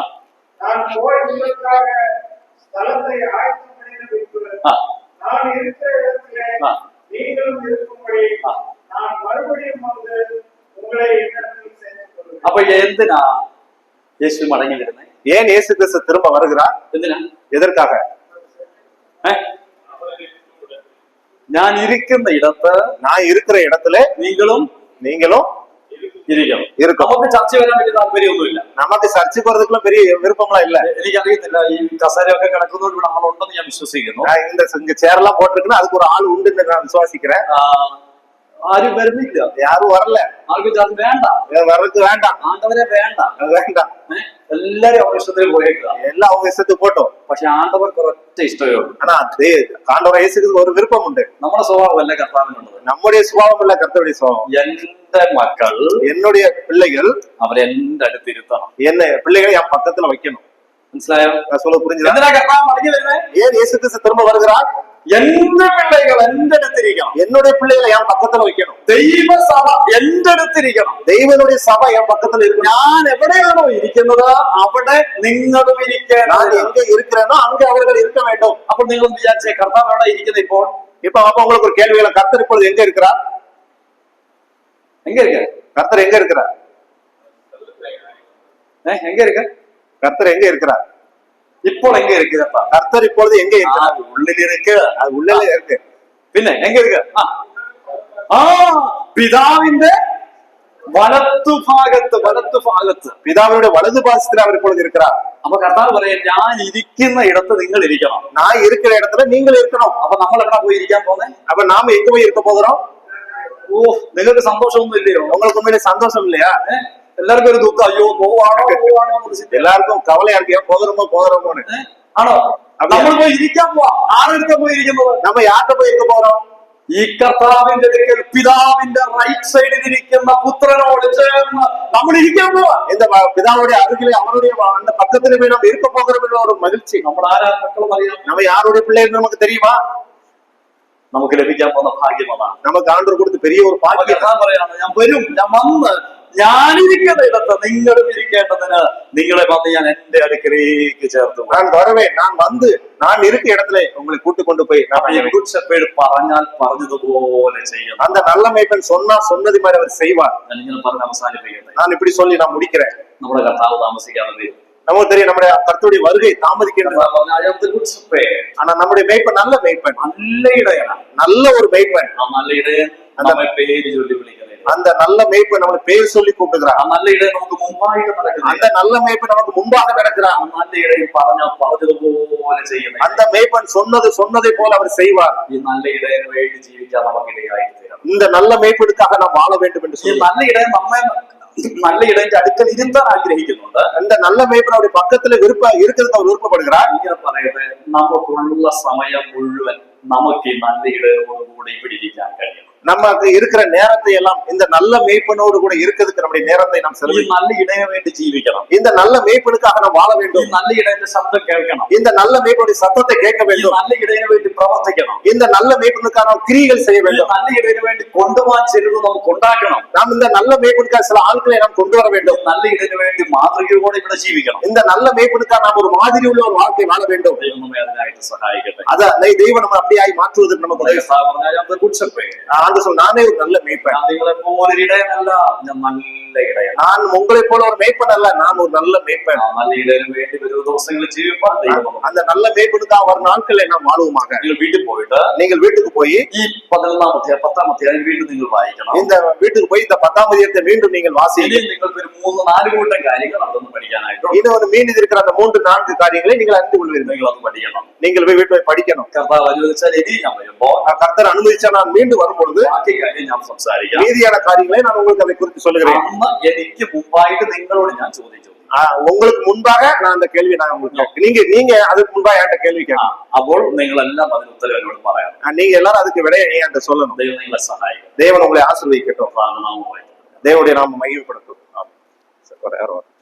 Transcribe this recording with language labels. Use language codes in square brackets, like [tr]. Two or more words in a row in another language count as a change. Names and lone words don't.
[ta] நான் போய் உங்களுக்காக ஸ்தலத்தை ஆயத்தம் பண்ணின பின்பு நான் இருக்கிற இடத்திலே நீங்களும் இருக்கும்படி நான் மறுபடியும் வந்து உங்களை என்னிடத்தில் சேர்த்துக் கொள்வேன். [ml] അപ്പൊ എന്തിനാ യേശു മടങ്ങി വരുന്നത്? [ta] ஏன் இயேசு கிறிஸ்து திரும்ப வருகிறார்? [ml] എന്തിനാ? [ta] எதற்காக? [ml] ഞാൻ ഇരിക്കുന്ന ഇടത്ത്, [ta] நான் இருக்கிற இடத்துல நீங்களும் [ml] ഇരിക്കണം. നമുക്ക് ചർച്ച വരാൻ വലിയ താല്പര്യമൊന്നുമില്ല. [ta] நமக்கு சர்ச்சுக்கு வரதுக்குள்ள பெரிய விருப்பம்லாம் இல்ல. [ml] എനിക്കറിയത്തില്ല, ഈ കസേരയൊക്കെ കിടക്കുന്നതുകൊണ്ട് ഇവിടെ ആളുണ്ടെന്ന് ഞാൻ വിശ്വസിക്കുന്നു. [ta] இந்த சேர்லாம் போட்டிருக்குன்னா அதுக்கு ஒரு ஆள் உண்டுன்னு நான் விசுவாசிக்கிறேன். [ml] ആരും വരുന്നില്ല, [ta] யாரும் வரல. [ml] ആർക്കും ചർച്ച വേണ്ട, [ta] வர்றதுக்கு வேண்டாம், [ml] ആണ്ടവരെ വേണ്ട, [ta] வேண்டாம். [ml] എല്ലാരും അവരുടെ ഇഷ്ടത്തിൽ പോയേക്കുക. [ta] எல்லாம் அவங்க இஷ்டத்துக்கு போட்டோம். [ml] പക്ഷെ ആണ്ടവർക്ക് ഒരൊറ്റ ഇഷ്ടമേ ഉള്ളൂ. [ta] ஆனா ஆண்டவர் இயேசுக்கு ஒரு விருப்பம் உண்டு. [ml] നമ്മുടെ സ്വഭാവമല്ല കർത്താവിനുള്ളത്. [ta] நம்முடைய சுபாவம் இல்ல, கர்த்தருடைய சுபாவம். [ml] എന്റെ മക്കൾ, [ta] என்னுடைய பிள்ளைகள் [ml] അവരെന്റെ അടുത്തിരുത്തണം. [ta] என்ன பிள்ளைகளை என் பக்கத்துல வைக்கணும். [ml] മനസ്സിലായോ? [ta] நான் சொல்ல புரிஞ்சுதா? [ml] എന്തിനാ കർത്താവ് മടങ്ങി വരുന്നത്? [ta] ஏன் இயேசு கிறிஸ்து திரும்ப வருகிறார்? [ml] എന്റെ പിള്ളേകൾ എന്റെ അടുത്തിരിക്കണം. [ta] என்னுடைய பிள்ளைகளை என் பக்கத்துல வைக்கணும். [ml] ദൈവസഭ എന്റെ അടുത്തിരിക്കണം. [ta] தெய்வனுடைய சபை என் பக்கத்துல இருக்கணும். [ml] ഞാൻ എവിടെയാണോ ഇരിക്കുന്നത് അവിടെ നിങ്ങളും ഇരിക്കണം. [ta] நான் எங்க இருக்கிறேனோ அங்க அவர்கள் இருக்க வேண்டும். [ml] അപ്പോൾ നിങ്ങൾ വിചാരിച്ചേ, കർത്താവ് എവിടെ ഇരിക്കുന്നത് ഇപ്പോൾ? [ta] அப்ப உங்களுக்கு ஒரு கேள்விகளை, கர்த்தர் இப்பொழுது எங்க இருக்கிறார்? எங்க இருக்க? கர்த்தர் எங்க இருக்கிறார்? எங்க இருக்க? கர்த்தர் எங்க இருக்கிறார்? ഇപ്പോൾ എങ്ക இருக்கு? கர்த்தர் இப்பொழுது எங்க இருக்கிறார்? ഉള്ളിൽ இருக்கு. அது உள்ளே இருக்கு. [ml] പിന്നെ [ta] எங்க இருக்கு? [ml] പിതാവിന്റെ വലത്തുഭാഗത്ത് [ta] பிதாவினுடைய வலது பாசத்துல அவர் இப்பொழுது இருக்கிறார். [ml] അപ്പൊ കർത്താവ് പറയാം, ഞാൻ ഇരിക്കുന്ന ഇടത്ത് നിങ്ങൾ ഇരിക്കണം. [ta] நான் இருக்கிற இடத்துல நீங்கள் இருக்கணும். [ml] അപ്പൊ നമ്മൾ എവിടെ പോയി ഇരിക്കാൻ പോകുന്നത്? [ta] அப்ப நாம எங்க போய் இருக்க போகிறோம்? [ml] നിങ്ങൾക്ക് സന്തോഷമൊന്നും ഇല്ലയോ? [ta] உங்களுக்கு உண்மையிலே சந்தோஷம் இல்லையா? [ml] എല്ലാവർക്കും ഒരു ദുഃഖം, അയ്യോ പോവാണോ. [ta] எல்லாருக்கும் கவலையா இருக்கு, போகிறோமோன்னு. [ml] ആണോ? നമ്മൾ പോയി ഇരിക്കാൻ പോവാ. ആരെടുക്ക പോയി ഇരിക്കുന്നത്? [ta] நம்ம யார்கிட்ட போய் இருக்க போறோம்? [ml] ഈ കർത്താവിന്റെ അടുക്കൽ പിതാവിന്റെ റൈറ്റ് സൈഡിൽ ഇരിക്കുന്ന പുത്രനോട് ചേർന്ന് നമ്മൾ ഇരിക്കാൻ പോവാ. [ta] இந்த பிதாவுடைய அருகிலே அவருடைய அந்த பக்கத்துல போய் நம்ம இருக்க போகிறோம் என்ற ஒரு மகிழ்ச்சி. [ml] നമ്മൾ ആരാ മക്കളും അറിയാം. [ta] நம்ம யாருடைய பிள்ளைன்னு நமக்கு தெரியுமா? [ml] നമുക്ക് ലഭിക്കാൻ പോകുന്ന ഭാഗ്യം അതാണ്. [ta] நமக்கு ஆண்டவர் கொடுத்த பெரிய ஒரு பாக்கியம். [ml] പറയാണ്, ഞാൻ വരും, ഞാൻ വന്ന് ഞാനിരിക്കുന്ന ഇടത്ത് നിങ്ങളും ഇരിക്കേണ്ടതിന് നിങ്ങളെ വന്ന് ഞാൻ എന്റെ അടുക്കലേക്ക് ചേർത്തു. [ta] நான் வருவேன், நான் வந்து நான் இருக்க இடத்துல உங்களை கூட்டு கொண்டு போய் [ml] പറഞ്ഞാൽ പറഞ്ഞതുപോലെ ചെയ്യണം. [ta] அந்த நல்ல மேய்ப்பன் சொன்னது மாதிரி அவர் செய்வார். [ml] ഞാൻ ഇങ്ങനെ പറഞ്ഞ് അവസാനിപ്പിക്കട്ടെ. [ta] நான் இப்படி சொல்லி நான் முடிக்கிறேன். [ml] നമ്മുടെ കർത്താവ് താമസിക്കാതെ വരും. [ta] நமக்கு தெரியும் நம்முடைய கர்த்தருடைய வருகை தாமதிக்கின்றது. [en] I am the good shepherd. [ta] ஆனா நம்முடைய மேய்ப்பன் நல்ல மேய்ப்பன், [ml] നല്ല ഇടയനാണ്. [ta] நல்ல ஒரு மேய்ப்பன். [ml] ആ നല്ല ഇടയൻ നമ്മെ പേര് ചൊല്ലി വിളിക്കുന്നത്. [ta] அந்த நல்ல மேய்ப்பன் நம்மளை பேர் சொல்லி கூப்பிடுகிறார். [ml] ആ നല്ല ഇടയൻ നമുക്ക് മുമ്പായിട്ട് നടക്കുന്നത്. [ta] அந்த நல்ல மேய்ப்பன் நமக்கு முன்பாக நடக்கிறார். [ml] ആ നല്ല ഇടയൻ പറഞ്ഞതുപോലെ ചെയ്യുന്നത്. [ta] அந்த மேய்ப்பன் சொன்னதை போல அவர் செய்வார். [ml] ഈ നല്ല ഇടയന് വേണ്ടി ജീവിക്കാൻ നമുക്ക് ഇടയായി തീരണം. [ta] இந்த நல்ல மேய்ப்பனுக்காக நாம் வாழ வேண்டும் என்று [ml] ഈ [ta] சொல்லி [ml] നല്ല ഇടയൻ നമ്മെ നല്ല ഇടയന്റെ അടുക്കൽ ഇരുത്താൻ ആഗ്രഹിക്കുന്നുണ്ട്. [ta] இந்த நல்ல மேய்ப்பன் அவருடைய பக்கத்துல இருக்கிறதுக்கு அவர் விருப்பப்படுகிறார். [ml] ഇങ്ങനെ പറയട്ടെ, നമുക്കുള്ള സമയം മുഴുവൻ നമുക്ക് ഈ നല്ല ഇടയനോടുകൂടി ഇവിടെ ഇരിക്കാൻ കഴിയണം. [ta] நமக்கு இருக்கிற நேரத்தை எல்லாம் இந்த நல்ல மேய்ப்பனோடு கூட இருக்கிறதுக்கு நம்முடைய நேரத்தை நாம் [ml] ഈ [ta] செலவழிக்கணும். [ml] നല്ല ഇടയന് വേണ്ടി ജീവിക്കണം. [ta] இந்த நல்ல மேய்ப்பனுக்காக நாம் வாழ [ml] ഈ [ta] வேண்டும். [ml] നല്ല ഇടയന്റെ ശബ്ദം കേൾക്കണം. [ta] இந்த நல்ல மேய்ப்பனுடைய சத்தத்தை கேட்க [ml] ഈ [ta] வேண்டும். [ml] നല്ല ഇടയന് വേണ്ടി പ്രവർത്തിക്കണം. [ta] இந்த நல்ல மேய்ப்பனுக்காக நாம் கிரியைகள் செய்ய [ml] ഈ [ta] வேண்டும். [ml] നല്ല ഇടയന് വേണ്ടി കൊണ്ടുപോകാൻ ചിലത് നമുക്ക് ഉണ്ടാക്കണം. [ta] நாம் இந்த நல்ல மேய்ப்பனுக்காக சில ஆட்களை நாம் கொண்டு வர வேண்டும். [ml] നല്ല ഇടയന് വേണ്ടി മാതൃകയോടെ ഇവിടെ ജീവിക്കണം. [ta] இந்த நல்ல மேய்ப்பனுக்காக நாம் ஒரு மாதிரி உள்ள ஒரு வாழ்க்கை வாழ வேண்டும். [ml] ദൈവം നമ്മെ അതിനായിട്ട് സഹായിക്കട്ടെ. [ta] தெய்வம் நம்ம அப்படியாய் மாற்றுவதற்கு நமக்கு உதவி செய்யும். ஆண்டு சொல், நானே ஒரு நல்ல மேய்ப்பன். [ml] ഞാൻ നിങ്ങളെ പോലെ ഇടയനല്ല, ഞാൻ നല്ല ഇടയൻ. [ta] நான் உங்களை போல ஒரு மேய்ப்பன் அல்ல, நான் ஒரு நல்ல மேய்ப்பன். [ml] നല്ല ഇടയന് വേണ്ടി വരും ദിവസങ്ങളിൽ ജീവിപ്പാൻ ദൈവം നമുക്ക്. [ta] அந்த நல்ல மேய்ப்பனுக்காக வரும் நாட்களை நாம் வாழுவோமாக. [ml] നിങ്ങൾ വീട്ടിൽ പോയിട്ട് [ta] நீங்கள் வீட்டுக்கு போய் [ml] ഈ 10ാം അധ്യായം വീണ്ടും നിങ്ങൾ വായിക്കണം. [ta] இந்த வீட்டுக்கு போய் இந்த 10ஆம் அதிகாரத்தை மீண்டும் நீங்கள் வாசியுங்கள். [ml] ഇനി നിങ്ങൾക്ക് ഒരു 3-4 കൂട്ടം കാര്യങ്ങൾ അതൊന്ന് പഠിക്കാനായിട്ടുണ്ട്. [ta] இன்னும் ஒரு மீதி இருக்கிற அந்த 3-4 காரியங்களை நீங்கள் அறிந்து கொள்வீர்கள். [ml] നിങ്ങൾ അത് പഠിക്കണം. [ta] நீங்கள் போய் வீட்டு போய் படிக்கணும். [ml] കർത്താവ് അനുവദിച്ചാൽ ഇനി ഞാൻ വരുമ്പോ [ta] கர்த்தர் அனுமதிச்சா நான் மீண்டும் வரும்பொழுது [ml] ബാക്കി കാര്യം ഞാൻ സംസാരിക്കാം. [ta] மீதியான காரியங்களை நான் உங்களுக்கு அதை குறித்து சொல்லுகிறேன். [ml] അന്ന് എനിക്ക് മുമ്പായിട്ട് നിങ്ങളോട് ഞാൻ ചോദിച്ചു. [ta] உங்களுக்கு முன்பாக நான் அந்த கேள்வி நான் உங்களுக்கு நீங்க அதுக்கு முன்பாக என்கிட்ட கேள்வி கேட்கணும். [ml] അപ്പോൾ നിങ്ങളെല്ലാം അതിന് ഉത്തരം എന്നോട് പറയാം. [ta] நீங்க எல்லாரும் அதுக்கு விடையை என்கிட்ட சொல்லணும். [ml] ദൈവം നിങ്ങളെ സഹായിക്കും. [ta] தேவன் உங்களை ஆசீர்வதிக்கட்டும். [ml] പ്രാർത്ഥനാവുമായി [ta] தேவனுடைய நாம மகிமைப்படுத்தும். யாரும்